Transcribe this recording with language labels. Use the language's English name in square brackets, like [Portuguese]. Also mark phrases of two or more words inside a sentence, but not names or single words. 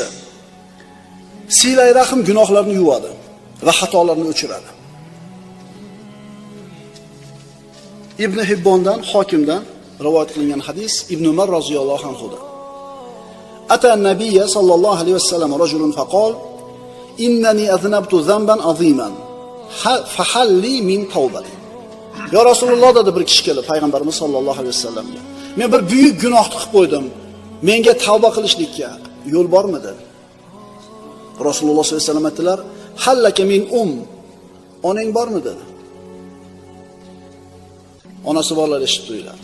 [Uzbek] Silay rahim gunohlarni yuvadi va xatolarni o'chiradi. Ibn Hibbondan, Hokimdan rivoyat qilingan hadis Ibn Umar roziyallohu anhudan. [Arabic] أتى النبي صلى الله عليه وسلم رجل فقال إنني أذنبت ذنبا عظيما فهل لي من توبة." [Uzbek] Ya Rasululloh dedi bir kishi kelib payg'ambarimiz sallallohu alayhi vasallamga. Men bir buyuk gunohni qilib qo'ydim. Menga tavba qilishlikka yo'l bormi dedi. Rasululloh [Arabic] صلى الله عليه وسلم [Uzbek] aytdilar: [Arabic] "هل لك من [Uzbek] onang bormi?" dedi. Onasi borlar eshitdilar.